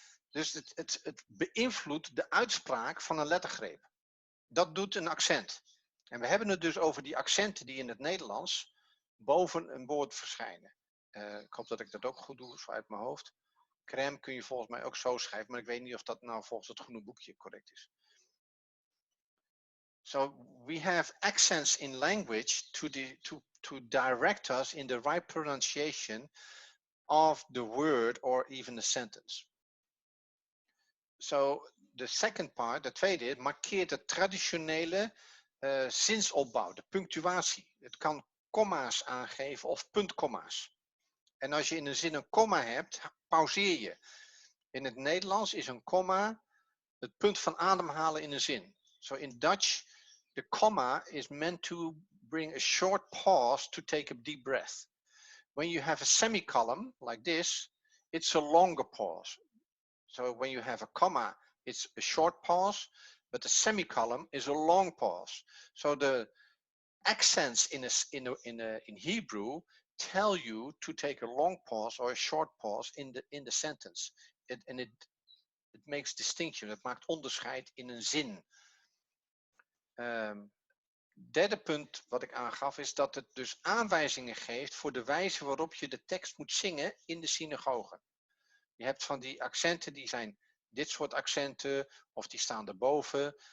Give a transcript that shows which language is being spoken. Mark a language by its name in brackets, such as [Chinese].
[Dutch] Dus het beïnvloedt de uitspraak van een lettergreep. Dat doet een accent. En we hebben het dus over die accenten die in het Nederlands boven een woord verschijnen. Ik hoop dat ik dat ook goed doe, zo uit mijn hoofd. Crème kun je volgens mij ook zo schrijven, maar ik weet niet of dat nou volgens het groene boekje correct is. [English] So we have accents in language to direct us in the right pronunciation of the word or even the sentence. So the second part, [Dutch] de tweede, markeert de traditionele zinsopbouw, de punctuatie. Het kan komma's aangeven of puntkomma's. En als je in een zin een komma hebt, pauzeer je. In het Nederlands is een komma het punt van ademhalen in een zin. [English] So in Dutch, the comma is meant to bring a short pause to take a deep breath. When you have a semicolon like this, it's a longer pause. So when you have a comma, it's a short pause, but the semicolon is a long pause. So the accents in Hebrew tell you to take a long pause or a short pause in the sentence. It makes distinction. [Dutch] Het maakt onderscheid in een zin. Derde punt wat ik aangaf is dat het dus aanwijzingen geeft voor de wijze waarop je de tekst moet zingen in de synagoge. Je hebt van die accenten die zijn dit soort accenten of die staan erboven.